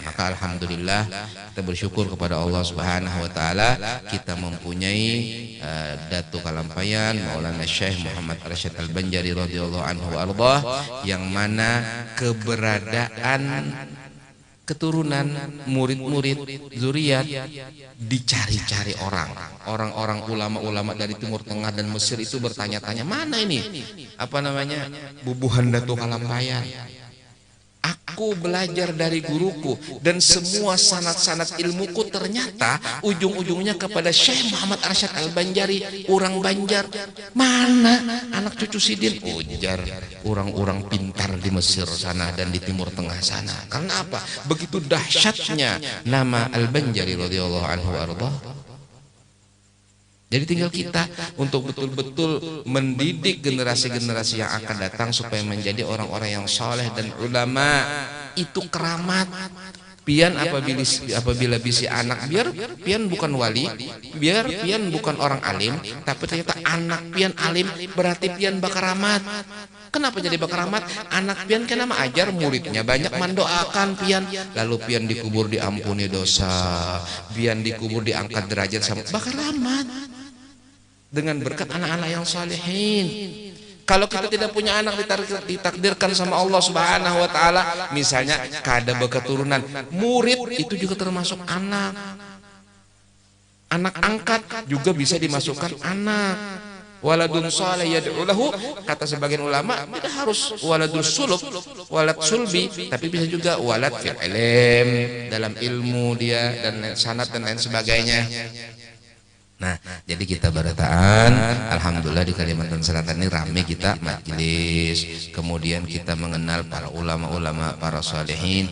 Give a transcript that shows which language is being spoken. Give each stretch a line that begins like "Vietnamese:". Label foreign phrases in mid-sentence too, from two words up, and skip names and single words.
Indonesian: Maka alhamdulillah kita bersyukur kepada Allah
Arabic: Subhanahu wa taala,
Indonesian: kita mempunyai Datuk Kalampayan Maulana Syekh Muhammad Arsyad Al-Banjari
Arabic: radhiyallahu anhu warḍah,
Indonesian: yang mana keberadaan keturunan, murid-murid, zuriat dicari-cari orang-orang ulama-ulama dari Timur Tengah dan Mesir itu bertanya-tanya, mana ini bubuhan Datuk Kalampayan. Aku belajar dari guruku dan semua sanad-sanad ilmuku ternyata ujung-ujungnya kepada Syekh Muhammad Arsyad Al-Banjari, orang Banjar. Mana anak cucu Sidin? Ujar orang-orang pintar di Mesir sana dan di Timur Tengah sana. Karena apa? Begitu dahsyatnya nama Al-Banjari
Arabic: radhiyallahu anhu warḍah.
Indonesian: Jadi tinggal kita untuk betul-betul mendidik generasi-generasi yang akan datang supaya menjadi orang-orang yang soleh dan ulama. Itu keramat.
Banjar: Pian apabila bisi anak, biar pian bukan wali, biar pian bukan orang alim, tapi ternyata anak pian alim, berarti pian bakaramat. Kenapa jadi bakaramat? Anak pian kan nama ajar, muridnya banyak, mendoakan pian, lalu pian dikubur diampuni dosa, pian dikubur diangkat derajat sama bakaramat dengan berkat anak-anak yang salihin.
Indonesian: Kalau kita tidak punya anak ditakdirkan sama Allah
Arabic: Subhanahu wa taala,
Indonesian: misalnya kada berketurunan, murid itu juga termasuk anak. Anak angkat juga bisa dimasukkan anak.
Arabic: Waladun salih yad'u lahu,
Indonesian: kata sebagian ulama, tidak harus
Arabic: waladun sulub, walad sulbi,
Indonesian: tapi bisa juga
Arabic: walad fil ilm,
Indonesian: dalam ilmu dia dan sanad dan lain sebagainya. Nah, jadi kita berataan, alhamdulillah di Kalimantan Selatan ini ramai kita majelis, kemudian kita mengenal para ulama-ulama, para salihin.